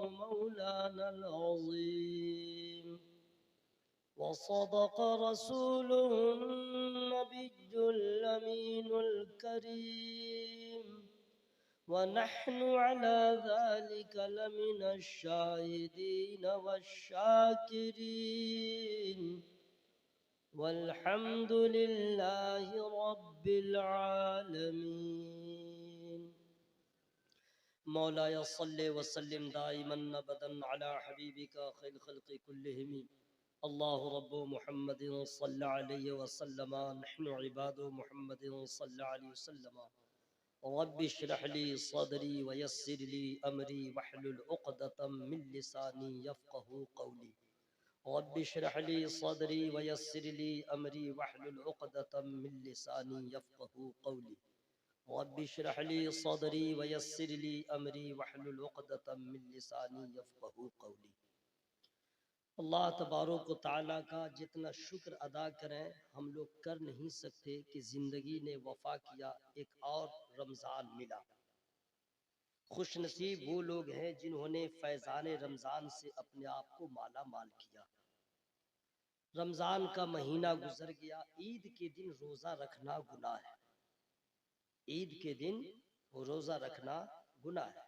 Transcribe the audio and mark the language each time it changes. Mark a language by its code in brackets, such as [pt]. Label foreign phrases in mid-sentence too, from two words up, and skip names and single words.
[ar] مولانا العظيم وصدق رسوله النبي الأمين الكريم ونحن على ذلك لمن الشاهدين والشاكرين والحمد لله رب العالمين. مولاي صل وسلم دائما أبدا على حبيبك خير الخلق كلهم الله رب محمد صلى الله عليه وسلم نحن عباد محمد صلى الله عليه وسلم رب اشرح لي صدري ويسر لي أمري واحلل عقدة من لساني يفقهوا قولي رب اشرح لي صدري ويسر لي أمري واحلل عقدة من لساني يفقهوا قولي رب اشرح لي صدري ويسر لي أمري واحلل عقدة من لساني يفقهوا قولي. الله تبارك وتعالى [hi] का जितना शुक्र अदा करें हम लोग कर नहीं सकते कि ज़िंदगी ने वफ़ा किया, एक और रमज़ान मिला। खुशनसीब वो लोग हैं जिन्होंने फैज़ान रमज़ान से अपने आप को माला माल किया। रमज़ान का महीना गुजर गया, ईद के दिन रोज़ा रखना गुनाह है, ईद के दिन रोज़ा रखना गुनाह है।